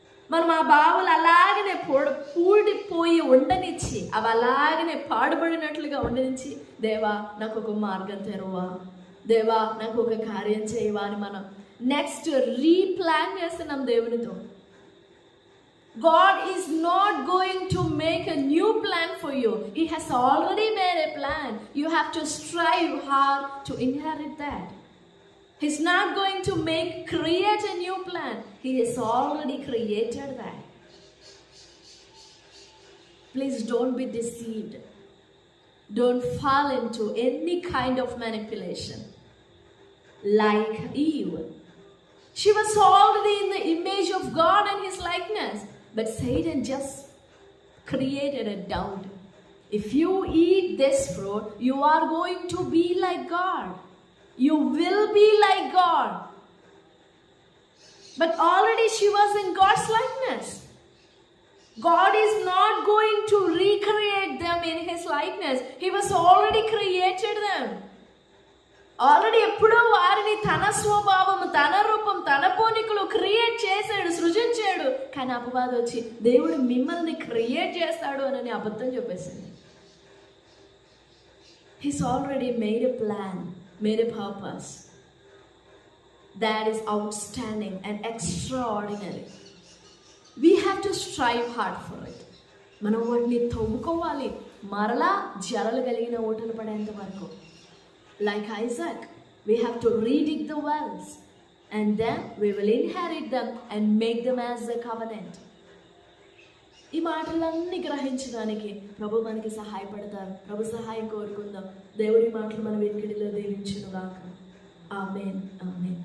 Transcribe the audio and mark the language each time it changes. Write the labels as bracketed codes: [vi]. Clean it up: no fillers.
[te] మనం ఆ బావులు అలాగనే పూడిపోయి ఉండనిచ్చి, అవి అలాగనే పాడుబడినట్లుగా ఉండనిచ్చి, దేవా నాకు ఒక మార్గం తెరువా, దేవా నాకు ఒక కార్యం చేయవా అని మనం నెక్స్ట్ రీప్లాన్ చేస్తున్నాం దేవునితో. [en] God is not going to make a new plan for you. He has already made a plan. You have to strive hard to inherit that. He's not going to create a new plan. He has already created that. Please don't be deceived. Don't fall into any kind of manipulation. Like Eve. She was already in the image of God and His likeness. But Satan just created a doubt. If you eat this fruit, you are going to be like God. You will be like God. But already she was in God's likeness. God is not going to recreate them in His likeness. He was already created them. [te] Already ఎప్పుడో వారిని తన స్వభావము, తన రూపం, తన పోలికలు create చేశాడు, సృజించాడు. కానీ అపవాదం వచ్చి దేవుడు మిమ్మల్ని క్రియేట్ చేస్తాడు అని అబద్ధం చెప్పేసింది. [en] He's already made a plan, made a purpose that is outstanding and extraordinary. We have to strive hard for it. [te] మనం వాటిని తవ్వుకోవాలి, మరలా జలలు కలిగిన ఓటలు పడేంత వరకు. [en] Like Isaac, we have to redig the wells, and then we will inherit them and make them as a covenant. [te] ఈ మాటలన్నీ గ్రహించడానికి ప్రభు మనకి సహాయపడతారు. ప్రభు సహాయం కోరుకుందాం. దేవుడి మాటలు మన వెనుకడిలో దీవించును గాక. ఆమేన్, ఆమేన్.